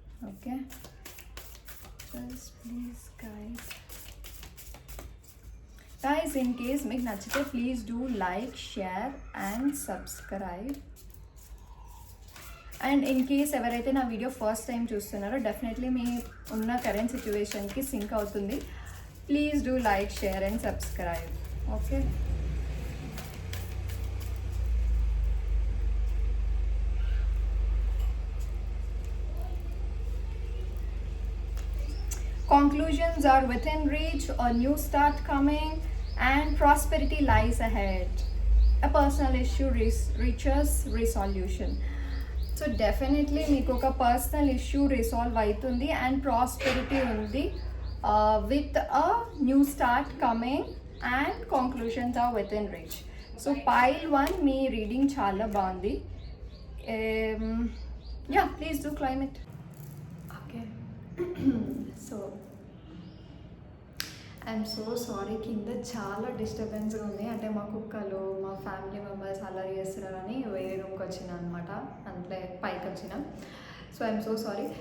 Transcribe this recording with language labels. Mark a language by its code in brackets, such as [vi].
[en] okay, please guys in case [te] మీకు నచ్చితే [en] Please do like, share and subscribe. [te] And in case ఎవరైతే నా video first time చూస్తున్నారో definitely మీ ఉన్న కరెంట్ సిచ్యువేషన్కి సింక్ అవుతుంది. [en] Please do like, share and subscribe. Okay, conclusions are within reach, a new start coming, and prosperity lies ahead. A personal issue reaches resolution. So definitely [te] మీకు ఒక personal issue resolve అవుతుంది [en] And prosperity ఉంది, with a new start coming and conclusions are within reach. So pile 1 [te] మీ reading చాలా బాగుంది. [en] Yeah, please do claim it. Okay. So I'm so sorry, [te] కింద చాలా డిస్టర్బెన్స్గా ఉంది. అంటే మా కుక్కలు, మా ఫ్యామిలీ మెంబర్స్ అల్లరి చేస్తున్నారని వేరే రూమ్కి వచ్చిన అనమాట, అంటే పైకి వచ్చిన. [en] So I'm so sorry.